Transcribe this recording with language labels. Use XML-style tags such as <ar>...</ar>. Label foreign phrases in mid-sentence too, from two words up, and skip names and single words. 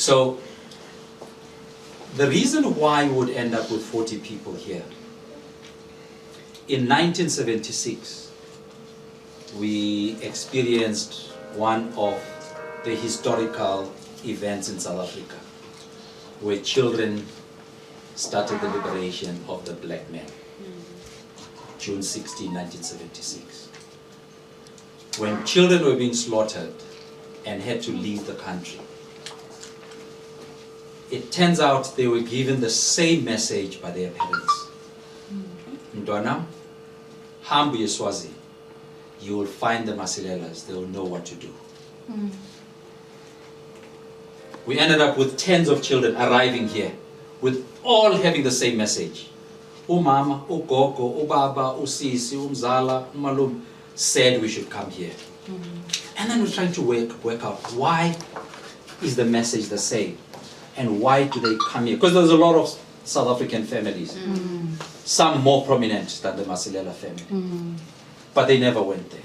<en>So the reason why we would end up with 40 people here, in 1976, we experienced one of the historical events in South Africa, where children started the liberation of the black man. June 16, 1976. When children were being slaughtered and had to leave the country, it turns out they were given the same message by their parents.</en> <zu>Mntwana, hambu yeswazi,</zu> <en>you will find the Masilelas, they will know what to do. We ended up with tens of children arriving here, with all having the same message.</en> <zu>Umama, ugogo, ubaba, usisi, umzala, umalum</zu> <en>said we should come here. And then we're trying to work out why is the message the same and why do they come here? Because there's a lot of South African families, some more prominent than the Masilela family, but they never went there.</en>